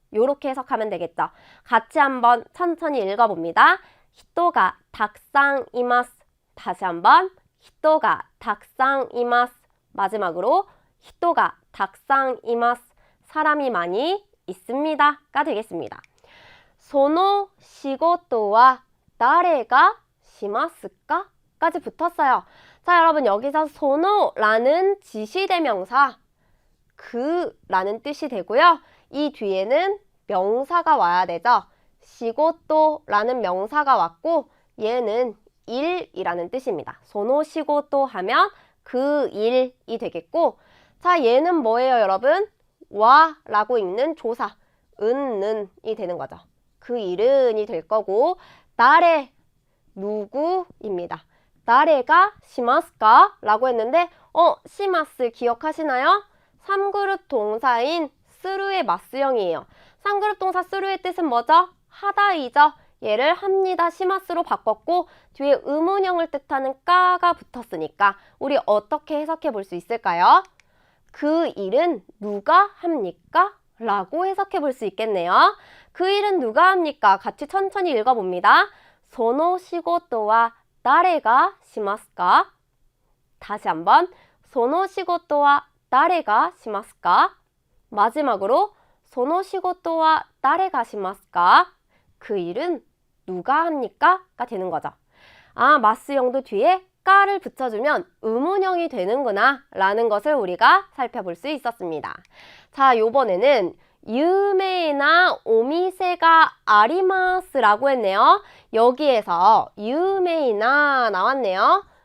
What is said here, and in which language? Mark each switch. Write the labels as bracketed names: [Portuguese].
[Korean] 요렇게 해석하면 되겠죠. 같이 한번 천천히 읽어봅니다. [Japanese] 히토가 탁상이마스. [Korean] 다시 한번 [Japanese] 히토가 탁상이마스. [Korean] 마지막으로 [Japanese] 히토가 탁상이마스. [Korean] 사람이 많이 있습니다가 되겠습니다. [Japanese] その仕事は誰がしますか? [Korean] 까지 붙었어요. 자, 여러분 여기서 その라는 지시대명사 그라는 뜻이 되고요. 이 뒤에는 명사가 와야 되죠. 仕事라는 명사가 왔고 얘는 일이라는 뜻입니다. その仕事 하면 그 일이 되겠고, 자, 얘는 뭐예요, 여러분? 와 라고 읽는 조사 은는이 되는 거죠. 그 일은이 될 거고, 나래 누구입니다. [Japanese] 나래가 시마스까? [Korean] 라고 했는데 시마스 기억하시나요? 3그룹 동사인 스루의 마스형이에요. 3그룹 동사 스루의 뜻은 뭐죠? 하다이죠. 얘를 합니다 시마스로 바꿨고 뒤에 의문형을 뜻하는 까가 붙었으니까 우리 어떻게 해석해 볼 수 있을까요? 그 일은 누가 합니까? 라고 해석해 볼 수 있겠네요. 그 일은 누가 합니까? 같이 천천히 읽어봅니다. [Japanese] その仕事は誰がしますか? [Korean] 다시 한번 [Japanese] その仕事は誰がしますか? [Korean] 마지막으로 [Japanese] その仕事は誰がしますか? [Korean] 그 일은 누가 합니까? 가 되는 거죠. 아, 마스형도 뒤에 까를 붙여주면 의문형이 되는구나 라는 것을 우리가 살펴볼 수 있었습니다. 자, 요번에는 [Japanese] 유메나 오미세가 아리마스라고 [Korean] 했네요. 여기에서 유메나 나왔네요.